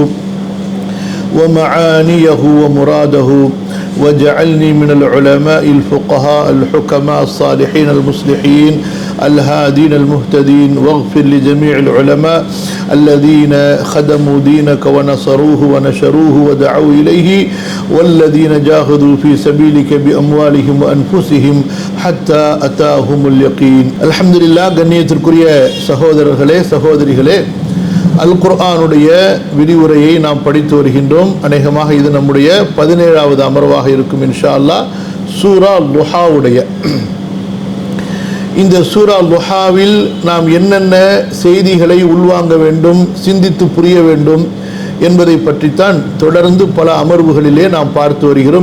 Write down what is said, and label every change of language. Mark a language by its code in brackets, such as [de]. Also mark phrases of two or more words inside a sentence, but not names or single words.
[ar] ومعانيه ومراده وجعلني من العلماء الفقهاء الحكماء الصالحين المصلحين الهادين المهتدين واغفر لجميع العلماء الذين خدموا دينك ونصروه ونشروه ودعوا إليه والذين جاهدوا في سبيلك بأموالهم وأنفسهم حتى أتاهم اليقين. الحمد لله. [ta] கண்ணியத்திற்குரிய சகோதரர்களே சகோதரிகளே, அல் குர்ஆனுடைய விரிவுரையை நாம் படித்து வருகின்றோம். அநேகமாக இது நம்முடைய 17வது அமர்வாக இருக்கும் [ar] إن شاء الله. [ta] சூரா லுஹாவுடைய இந்த சூரா லுஹாவில் நாம் என்னென்ன செய்திகளை உள்வாங்க வேண்டும், சிந்தித்து புரிய வேண்டும் என்பதை பற்றித்தான் தொடர்ந்து பல அமர்வுகளிலே நாம் பார்த்து வருகிறோம்.